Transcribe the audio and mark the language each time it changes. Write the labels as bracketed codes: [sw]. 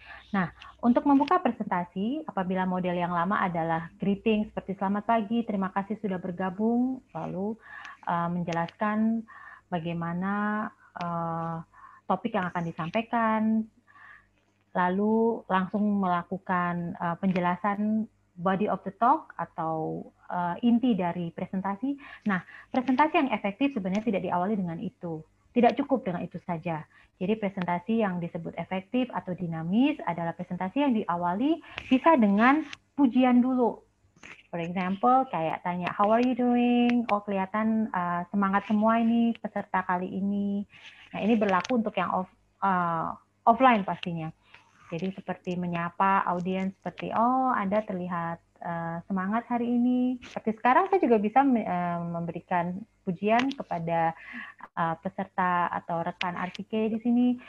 [id] Nah, untuk membuka presentasi, apabila model yang lama adalah greeting seperti selamat pagi, terima kasih sudah bergabung, lalu menjelaskan bagaimana topik yang akan disampaikan, lalu langsung melakukan penjelasan [en] body of the talk [id] atau inti dari presentasi. Nah, presentasi yang efektif sebenarnya tidak diawali dengan itu. Tidak cukup dengan itu saja. Jadi presentasi yang disebut efektif atau dinamis adalah presentasi yang diawali bisa dengan pujian dulu. [en] For example, [id] kayak tanya, [en] how are you doing? [id] Oh, kelihatan semangat semua ini peserta kali ini. Nah, ini berlaku untuk yang offline pastinya. Jadi seperti menyapa audiens seperti, oh Anda terlihat semangat hari ini. Seperti sekarang saya juga bisa memberikan pujian kepada peserta atau rekan RCK di sini.